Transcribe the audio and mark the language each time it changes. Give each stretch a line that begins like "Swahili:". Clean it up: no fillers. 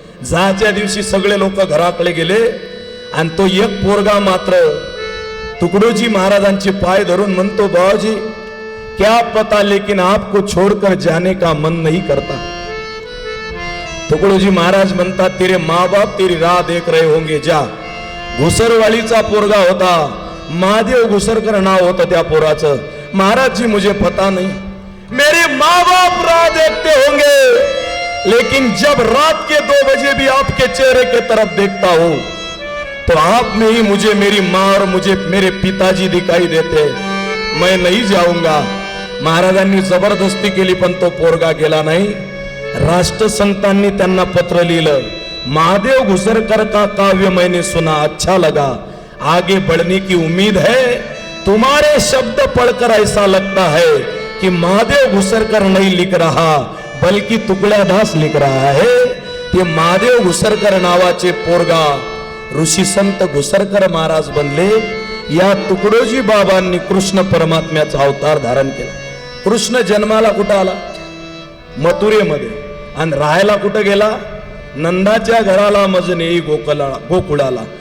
Marathi: जाच्या दिवशी सगळे लोक घराकडे गेले आणि तो एक पोरगा मात्र तुकडोजी महाराजांचे पाय धरून म्हणतो,
Hindi: बाबाजी क्या पता लेकिन आपको छोड़कर जाने का मन नहीं करता. तुकडोजी
Marathi: महाराज म्हणतात,
Hindi: तेरे माँ बाप तेरी राह देख रहे होंगे, जा.
Marathi: घुसरवालीचा पोरगा होता, महादेव घुसरकर नाव होतं त्या पोराचं.
Hindi: महाराज जी मुझे पता नहीं, मेरे माँ बाप राह देखते होंगे, लेकिन जब रात के 2 बजे भी आपके चेहरे के तरफ देखता हूं तो आप में ही मुझे मेरी माँ और मुझे मेरे पिताजी दिखाई देते, मैं नहीं जाऊंगा.
Marathi: महाराजांनी जबरदस्ती केली पण तो पोरगा गेला नाही. राष्ट्रसंतांनी त्यांना पत्र लिहिलं,
Hindi: महादेव घुसरकर का काव्य मैंने सुना, अच्छा लगा, आगे बढ़ने की उम्मीद है. तुम्हारे शब्द पढ़कर ऐसा लगता है कि महादेव घुसरकर नहीं लिख रहा बल्कि तुकड्यादास लिख रहा है.
Marathi: ते महादेव घुसरकर नावाचे पोरगा ऋषी संत घुसरकर महाराज बनले. या तुकडोजी बाबांनी कृष्ण परमात्म्याचा अवतार धारण केला. कृष्ण जन्माला कुठं आला? मथुरेमध्ये. आणि राहायला कुठं गेला? नंदाच्या घराला मजने गोकुळाला.